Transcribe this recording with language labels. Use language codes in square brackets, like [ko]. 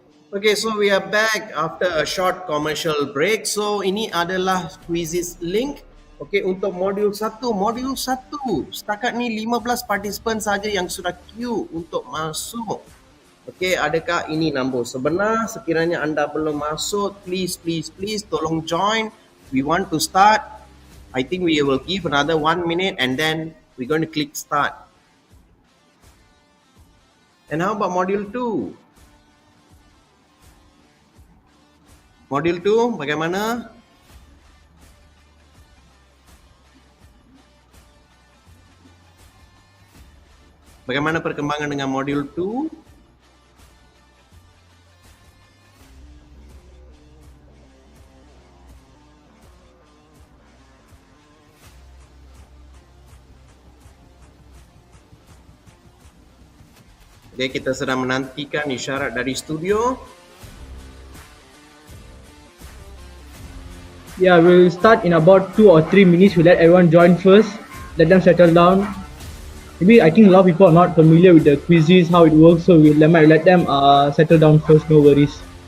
[en] Okay, so we are back after a short commercial break. [ms] So ini adalah quizzes link. Okay, untuk modul 1. Modul 1, setakat ni 15 participant saja yang sudah queue untuk masuk. Okay, adakah ini nombor sebenar? Sekiranya anda belum masuk, please tolong join. [en] We want to start. I think we will give another 1 minute and then we're going to click start. And how about module 2? [ms] Modul 2 bagaimana? Bagaimana perkembangan dengan modul 2? Okay, kita sedang menantikan isyarat dari studio. [en] Yeah, we'll start in about 2 or 3 minutes. We'll let everyone join first. Let them settle down. Maybe I think a lot of people are not familiar with the quizzes, how it works, so we might let them settle down first, no worries.